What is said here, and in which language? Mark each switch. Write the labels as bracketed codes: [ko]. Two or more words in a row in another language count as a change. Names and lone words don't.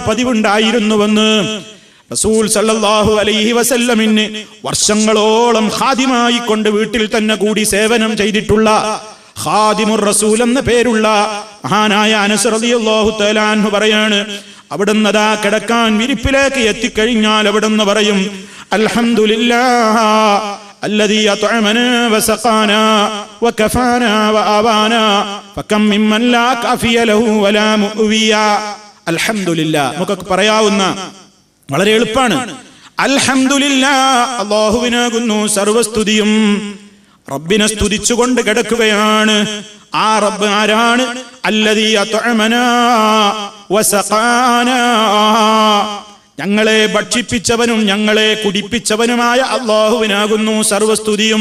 [ml] പതിവുണ്ടായിരുന്നുവെന്ന് റസൂൽ [ar] صلى الله عليه وسلم [ml] വർഷങ്ങളോളം ഖാദിമായി കൊണ്ട് വീട്ടിൽ തന്നെ കൂടി സേവനം ചെയ്തിട്ടുള്ള [ar] خادم الرسول [ml] എന്ന പേരുള്ള മഹാനായ അനസ് [ar] رضي الله تعالى عنه [ml] പറയാണ്, അവിടുന്ന് ദാ കിടക്കാൻ വിരിപ്പിലേക്ക് എത്തിക്കഴിഞ്ഞാൽ അവിടുന്ന് പറയും, [ar] الحمد لله الذي أطعمنا وسقانا وكفانا وآوانا فكم ممن لا كافي له ولا مؤوي. [ml] അൽഹംദുലില്ലാഹ് നമുക്ക് പറയാവുന്ന വളരെ എളുപ്പമാണ്. അൽഹംദുലില്ലാഹ്, അല്ലാഹുവിനാകുന്നു സർവസ്തുതിയും. റബ്ബിനെ സ്തുതിച്ചുകൊണ്ട് കിടക്കുകയാണ്. ആ റബ്ബ് ആരാണ്? [ar] الذي أطعمنا وسقانا, [ml] ഞങ്ങളെ ഭക്ഷിപ്പിച്ചവനും ഞങ്ങളെ കുടിപ്പിച്ചവനുമായ അല്ലാഹുവിനാകുന്നു സർവസ്തുതിയും.